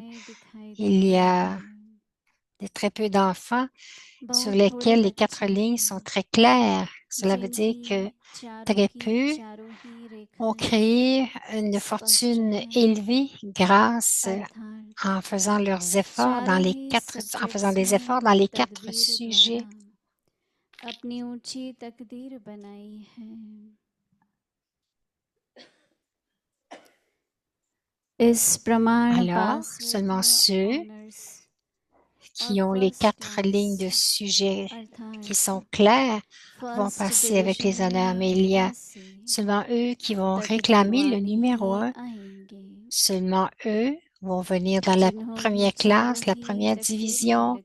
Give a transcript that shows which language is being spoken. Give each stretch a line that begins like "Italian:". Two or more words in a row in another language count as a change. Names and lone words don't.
French: Il y a très peu d'enfants sur lesquels les 4 lignes sont très claires. Cela veut dire que très peu ont créé une fortune élevée grâce en faisant leurs efforts dans les 4, en faisant des efforts dans les 4 sujets.
Hindi: अपनी ऊंची तकदीर बनाई है। इस प्रमाण
French: Alors, seulement ceux qui ont les 4 lignes de sujets qui sont claires vont passer avec les honneurs, mais il y a seulement eux qui vont réclamer le numéro 1. Seulement eux vont venir dans la première classe, la première division.